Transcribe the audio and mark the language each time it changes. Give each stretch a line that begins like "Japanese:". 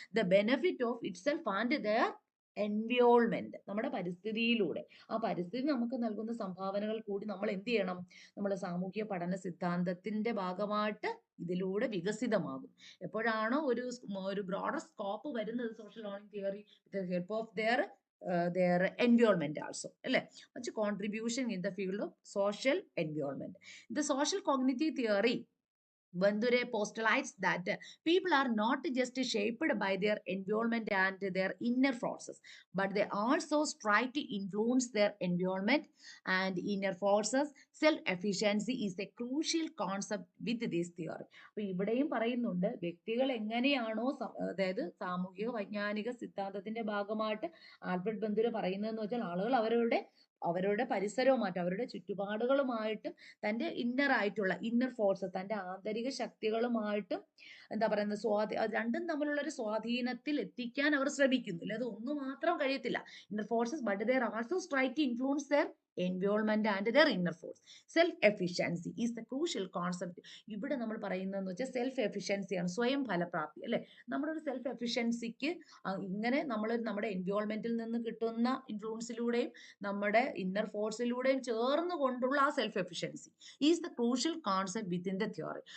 English: the benefit of itself and their environment,
Malayalam: നമ്മുടെ പരിസ്ഥിതിയിലൂടെ. ആ പരിസ്ഥിതി നമുക്ക് നൽകുന്ന സംഭാവനകൾ കൂടി നമ്മൾ എന്ത് ചെയ്യണം? നമ്മുടെ സാമൂഹ്യ പഠന സിദ്ധാന്തത്തിന്റെ ഭാഗമായിട്ട് ഇതിലൂടെ വികസിതമാകും. എപ്പോഴാണോ ഒരു
English: broader scope
Malayalam: വരുന്നത്
English: Social learning theory with help of their their environment also. Much contribution in the field of social environment. The social cognitive theory, Bandure postulates that people are not just shaped by their environment and their inner forces, but they also strive to influence their environment and inner forces. Self-efficiency is a crucial concept with this theory.
Malayalam: അപ്പോൾ ഇവിടെയും പറയുന്നുണ്ട് വ്യക്തികൾ എങ്ങനെയാണോ അതായത് സാമൂഹിക വൈജ്ഞാനിക സിദ്ധാന്തത്തിന്റെ ഭാഗമായിട്ട് ആൽബർട്ട് ബന്ദുര പറയുന്നതെന്ന് വെച്ചാൽ ആളുകൾ അവരുടെ പരിസരവുമായിട്ട് അവരുടെ ചുറ്റുപാടുകളുമായിട്ടും തൻ്റെ ഇന്നർ ഫോഴ്സ് തൻ്റെ ആന്തരിക ശക്തികളുമായിട്ടും എന്താ പറയുന്നത് രണ്ടും തമ്മിലുള്ള ഒരു സ്വാധീനത്തിൽ എത്തിക്കാൻ അവർ ശ്രമിക്കുന്നു. അല്ലാതെ ഒന്നു മാത്രം കഴിയത്തില്ല.
English: Inner forces but they are also try to influence their environment and their inner force. Self efficiency is the crucial concept.
Malayalam: ഇവിടെ നമ്മൾ പറയുന്നതെന്ന് വെച്ചാൽ സെൽഫ് എഫിഷ്യൻസി ആണ്, സ്വയം ഫലപ്രാപ്തി അല്ലെ. നമ്മുടെ ഒരു സെൽഫ് എഫിഷ്യൻസിക്ക് ഇങ്ങനെ നമ്മൾ നമ്മുടെ എൻവയോൺമെന്റിൽ നിന്ന് കിട്ടുന്ന ഇൻഫ്ലുവൻസിലൂടെയും നമ്മുടെ ഇന്നർ ഫോഴ്സിലൂടെയും ചേർന്ന് കൊണ്ടുള്ള ആ self efficiency
English: Is the crucial concept within the theory.